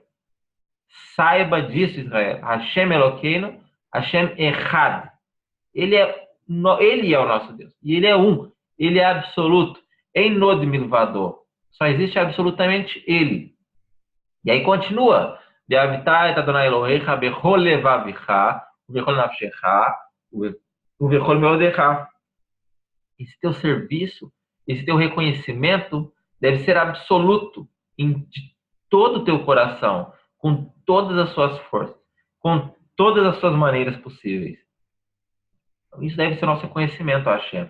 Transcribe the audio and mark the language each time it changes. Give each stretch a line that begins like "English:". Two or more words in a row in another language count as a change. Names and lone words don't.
Portuguese: Saiba disso, Israel.
Hebrew: השם אלוקינו, השם אחד.
Portuguese: Ele é o nosso Deus. E ele é um. Ele é absoluto.
Hebrew: אין עוד מלבדו.
Portuguese: Só existe absolutamente ele. E aí continua.
Hebrew: ואהבת את אדוני אלוהיך בכל לבבך בכל נפשך בכל מאודך.
Portuguese: Esse teu serviço, esse teu reconhecimento deve ser absoluto de todo o teu coração, com todas as suas forças, com todas as suas maneiras possíveis. Isso deve ser nosso reconhecimento a Hashem.